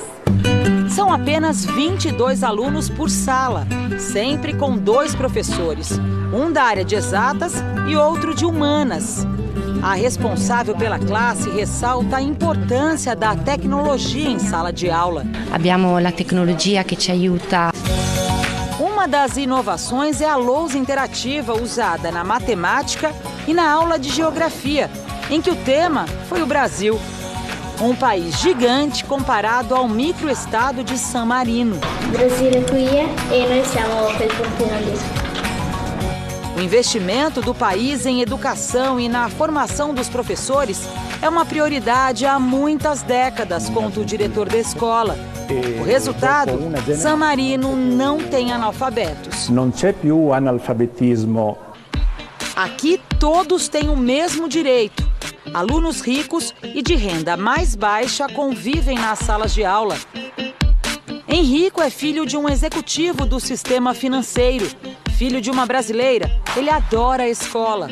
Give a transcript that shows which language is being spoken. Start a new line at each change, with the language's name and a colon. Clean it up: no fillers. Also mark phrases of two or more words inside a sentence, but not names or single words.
Portuguese: São apenas 22 alunos por sala, sempre com 2 professores, um da área de exatas e outro de humanas. A responsável pela classe ressalta a importância da tecnologia em sala de aula.
Italian: Abbiamo la tecnologia che ci aiuta.
Portuguese: Uma das inovações é a lousa interativa usada na matemática e na aula de geografia, em que o tema foi o Brasil. Um país gigante comparado ao microestado de San Marino. O Brasil é
Italian: qui e noi siamo per fortuna lì.
Portuguese: O investimento do país em educação e na formação dos professores é uma prioridade há muitas décadas, conta o diretor da escola. O resultado, San Marino não tem analfabetos.
Italian: Não c'è più analfabetismo.
Portuguese: Aqui todos têm o mesmo direito. Alunos ricos e de renda mais baixa convivem nas salas de aula. Henrico é filho de um executivo do sistema financeiro. Filho de uma brasileira, ele adora a escola.